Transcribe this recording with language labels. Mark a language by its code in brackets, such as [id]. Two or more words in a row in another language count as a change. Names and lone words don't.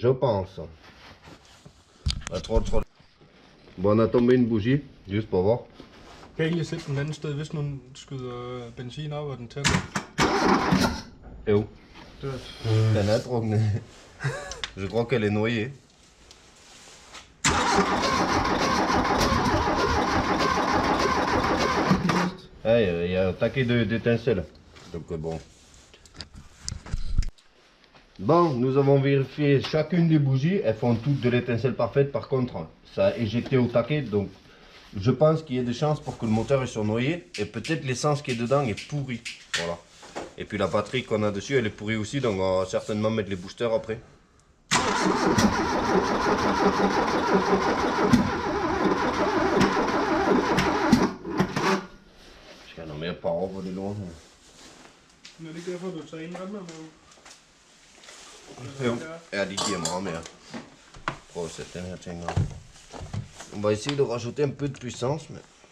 [fr] Je pense. Trop. Bon, on a tombé une bougie, juste pour voir. [da] Kan jeg lige sætte den anden sted, hvis nogen skyder benzin op, og den tænder? Jo. Den er druknet. [fr] Je crois qu'elle est noyée. Ah, il y a un taquet d'étincelles. Donc bon. Bon, nous avons vérifié chacune des bougies. Elles font toutes de l'étincelle parfaite. Par contre, ça a éjecté au taquet. Donc je pense qu'il y a des chances pour que le moteur soit noyé. Et peut-être l'essence qui est dedans est pourrie. Voilà. Et puis la batterie qu'on a dessus, elle est pourrie aussi. Donc on va certainement mettre les boosters après. [da] Skal jeg noget mere power på det lort her? Men er det ikke derfor, du tager en anden med? Jo, ja, de giver meget mere. Prøv at sætte den her ting op. [fr] On va essayer de rajouter un peu de puissance, mais...